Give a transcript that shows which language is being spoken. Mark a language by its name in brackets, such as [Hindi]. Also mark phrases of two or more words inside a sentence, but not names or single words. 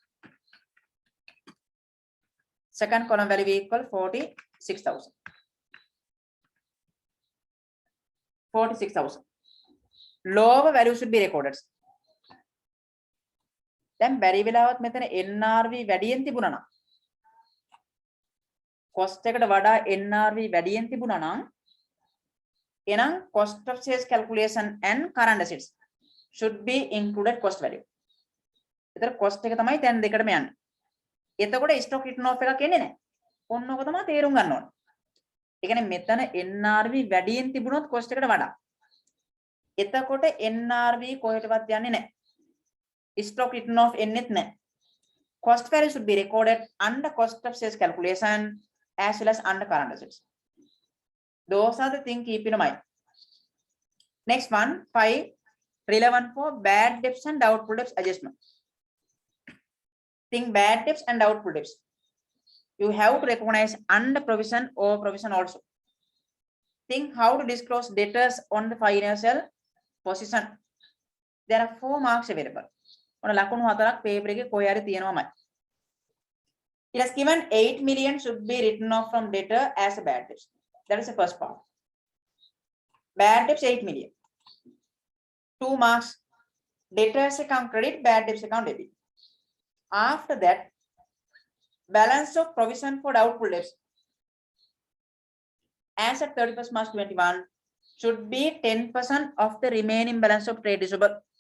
[English] Second column value equal 46,000. 46,000. Lower value should be recorded. Then very well out method NRV [Sinhala] වැඩියෙන් තිබුණා නම් [English] cost [Sinhala] එකට වඩා [English] NRV [Sinhala] වැඩියෙන් තිබුණා නම් එහෙනම් [English] cost of sales calculation and current assets should be included cost value. [Sinhala] ඒතර cost එක තමයි දැන් දෙකටම යන්නේ. එතකොට [English] stock written off [Sinhala] එකක් එන්නේ නැහැ. ඔන්න ඔක තමයි තේරුම් ගන්න ඕනේ. ඒ කියන්නේ මෙතන NRV වැඩියෙන් තිබුණොත් cost එකට වඩා. එතකොට NRV කොහෙටවත් යන්නේ නැහැ. [English] stock written off [Sinhala] එන්නේත් නැහැ. [English] Cost value should be recorded under cost of sales calculation as well as under current assets. Those are the things keep in mind. Next one, 5, relevant for bad debts and doubtful debts adjustment. Think bad debts and doubtful debts. You have to recognize under provision or provision also. Think how to disclose debtors on the financial position. There are 4 marks available. [Sinhala] On ලකුණු 4ක් paper එකේ කොහේ හරි තියෙනවාමයි. [English] It has given 8 million should be written off from debtor as a bad debt. That is the first part. Bad debts 8 million. 2 marks. Debtors account credit, bad debts account debit. After that, balance of provision for doubtful debts as at 31st March 21 should be 10% of the remaining balance of trade receivable.